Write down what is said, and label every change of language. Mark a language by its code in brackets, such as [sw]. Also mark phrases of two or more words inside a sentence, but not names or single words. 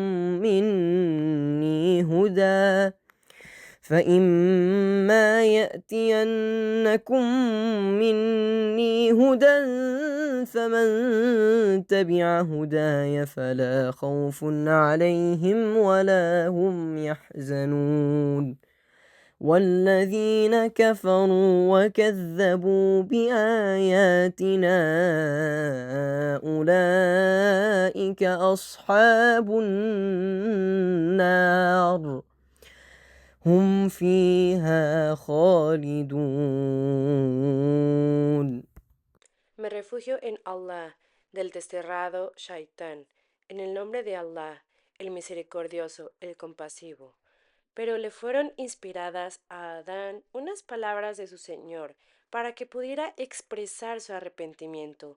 [ar] مني هدى فمن تبع هداي فلا خوف عليهم ولا هم يحزنون والذين كفروا وكذبوا بآياتنا أولئك أصحاب النار هم فيها خالدون. [es] Me refugio en Allah, del desterrado Shaitán, en el nombre de Allah, el misericordioso, el compasivo. Pero le fueron inspiradas a Adán unas palabras de su Señor para que pudiera expresar su arrepentimiento.